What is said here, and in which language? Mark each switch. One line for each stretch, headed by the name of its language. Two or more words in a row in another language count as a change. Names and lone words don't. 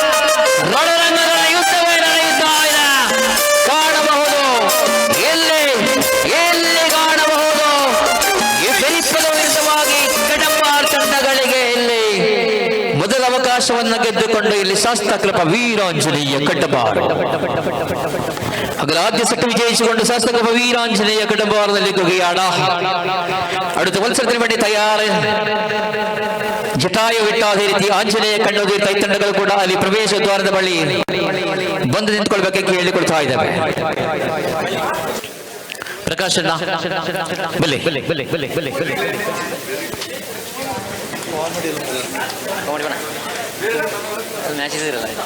Kannada: ಕಾಣಬಹುದು, ಎಲ್ಲಿ ಕಾಣಬಹುದು ಈ ಬೆರಿಪದ ವಿರುದ್ಧವಾಗಿ ಕಡಂಬಾರ್ ತಂಡಗಳಿಗೆ ಇಲ್ಲಿ ಮೊದಲ ಅವಕಾಶವನ್ನು ಗೆದ್ದುಕೊಂಡು ಇಲ್ಲಿ ಶಾಸ್ತ್ರಕೃಪ ವೀರಾಂಜನೇಯ ಕಡಂಬಾರ್ ಆದ್ಯ ಸೆಟ್ ವಿಜಯಿಸಿಕೊಂಡು ಶಾಸ್ತ್ರಕೃಪ ವೀರಾಂಜನೇಯ ಕಡಂಬಾರದಲ್ಲಿ ಕೊಗೆಯಾಡ.
Malayalam: അടുത്ത മത്സരത്തിന് വേണ്ടി തയ്യാറ്
Kannada: ಜಟಾಯು ಬಿಟ್ಟ ಅದೇ ರೀತಿ ಆಂಜನೇಯ ಕಣ್ಣುದಿ ತಂಡಗಳು ಕೂಡ ಅಲ್ಲಿ ಪ್ರವೇಶ ದ್ವಾರದ ಬಳಿ ಬಂದು ನಿಂತ್ಕೊಳ್ಬೇಕೆ ಹೇಳಿಕೊಳ್ತಾ ಇದ್ದಾವೆ. ಪ್ರಕಾಶ್ ಬಲೆ ಮ್ಯಾಚ್ ಇದಿರಲ್ಲ.